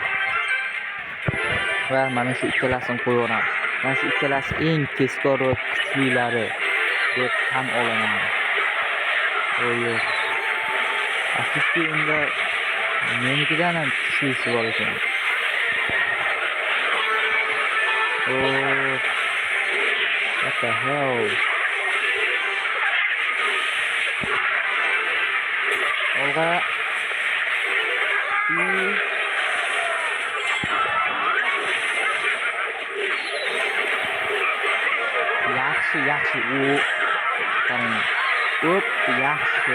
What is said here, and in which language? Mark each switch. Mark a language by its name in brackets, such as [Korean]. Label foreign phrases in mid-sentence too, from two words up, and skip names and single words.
[Uzbek] Va mana shu ikkalasini qo'yaveramiz. Mana shu ikkalasi eng tezkor va kuchlilari deb tan olaman. Yo'q. Afsuski unda menikidan ham kuchlisi bor ekan. [English] What the hell? [Uzbek] Olga. Yaxshi. Qarang. Yaxshi.